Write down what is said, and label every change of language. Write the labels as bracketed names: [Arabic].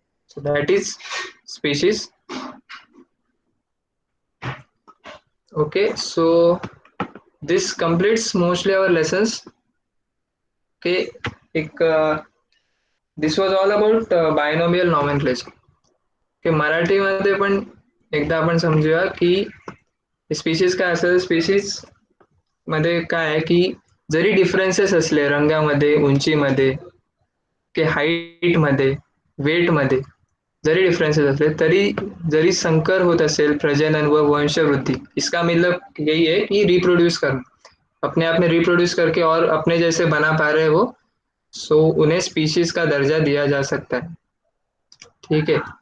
[English] So that is species. Okay. So this completes mostly our lessons के एक this was all about binomial nomenclature. [Marathi] की मराठीमध्ये पण एकदा आपण समजूया की स्पीशीज काय असेल. स्पीशीज मध्ये काय आहे की जरी डिफरन्सेस असले रंगामध्ये, उंचीमध्ये, की हाईट मध्ये, वेट मध्ये जरी डिफरेंसेस असले तरी जरी संकर होत असेल प्रजनन व वंशवृद्धि, [Hindi] इसका मतलब यही है कि रिप्रोड्यूस करना, अपने आप में रिप्रोड्यूस करके और अपने जैसे बना पा रहे वो, सो उन्हें स्पीशीज का दर्जा दिया जा सकता है. ठीक है.